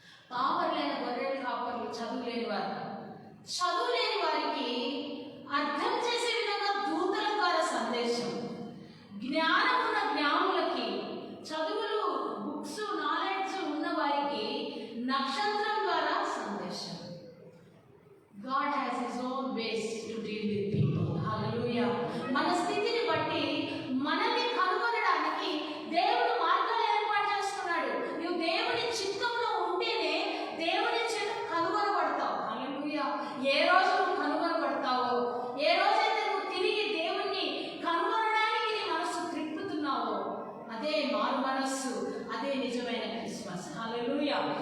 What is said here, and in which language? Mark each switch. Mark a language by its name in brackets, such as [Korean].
[Telugu] పామరులైన గొర్రెల కాపర్లు చదువులేని వారు. చదువులేని వారికి అర్థం చేసే విధంగా దూతల ద్వారా సందేశం, జ్ఞానం ఉన్న జ్ఞానులకి, చదువులు బుక్స్ నాలెడ్జ్ ఉన్న వారికి నక్షత్రం ద్వారా సందేశం. [English] God has his own ways to deal with people. Hallelujah. [Telugu] మన స్థితిని బట్టి మనల్ని కనుగొనడానికి దేవుడు మార్గాలు ఏర్పాటు చేస్తున్నాడు. నువ్వు దేవుని చిత్తంలో ఉంటేనే దేవుని చేత కనుగొనబడతావు. హల్లెలూయా. ఏ రోజు నువ్వు కనుగొనబడతావో, ఏ రోజైతే నువ్వు తిరిగి దేవుణ్ణి కనుగొనడానికి నీ మనస్సు త్రిప్పుతున్నావో అదే మారు మనస్సు, అదే నిజమైన క్రిస్మస్. హల్లెలూయా.